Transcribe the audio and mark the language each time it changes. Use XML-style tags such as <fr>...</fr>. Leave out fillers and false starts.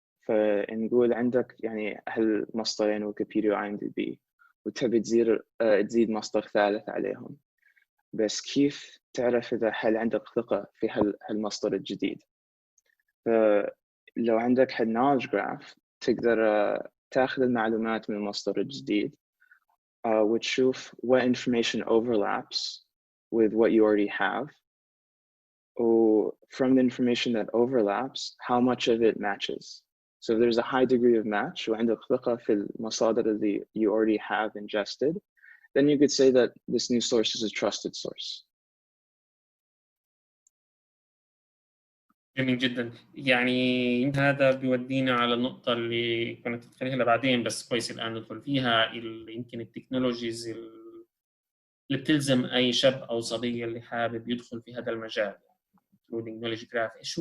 <ar>فنقول عندك يعني هالمصدرين ويكيبيديا وIMDb وتبي تزيد مصدر ثالث عليهم, بس كيف تعرف إذا هل عندك ثقة في هالمصدر الجديد؟ فلو عندك knowledge graph تقدر تاخذ المعلومات من المصدر الجديد وتشوف</ar> <en>what information overlaps with what you already have. From the information that overlaps, how much of it matches. So if there's a high degree of match</en> <ar>وعندك ثقة في المصادر اللي</ar> <en>you already have ingested, then you could say that this new source is a trusted source.</en> <ar>جميل جدا. يعني هذا بيودينا على النقطة اللي كنت أتخيلها لبعدين، بس كويس الآن ندخل فيها، اللي يمكن التكنولوجيز اللي بتلزم أي شاب أو صبية اللي حابب يدخل في هذا المجال، including knowledge graph.</ar>